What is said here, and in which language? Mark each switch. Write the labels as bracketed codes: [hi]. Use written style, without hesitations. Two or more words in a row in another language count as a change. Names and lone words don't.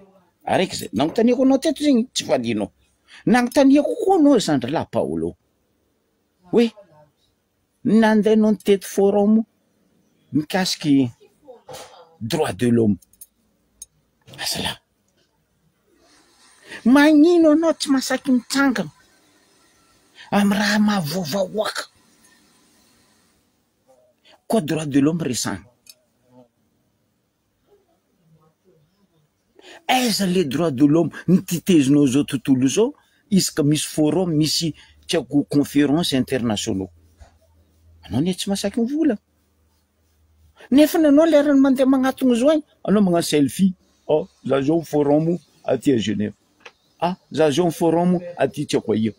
[mg] Araiky zay nagnontaniako anao teto zegny tsy valianao. Nagnontaniako koa anao Zandrilahy Paolo hoe nandehanao nitety forum mikasiky [fr] droit de l'homme. [mg] Azalahy, magnino anao tsy masaky mitsangana amy raha mahavoavahoaka? Koa [fr] droit de l'homme [mg] resagna. Aiza [fr] le droit de l'homme [mg] nititezinao zao tontolo zao, isaka misy forum, misy tiako [fr] conférence internationaux. [mg] Anao ne tsy masaky mivola. Nefa anao lerany mandeha magnatogno zao agny, anao magnano selfie. Oh, za zao forum aty à Genève. Za zao forum aty tsy ako ia.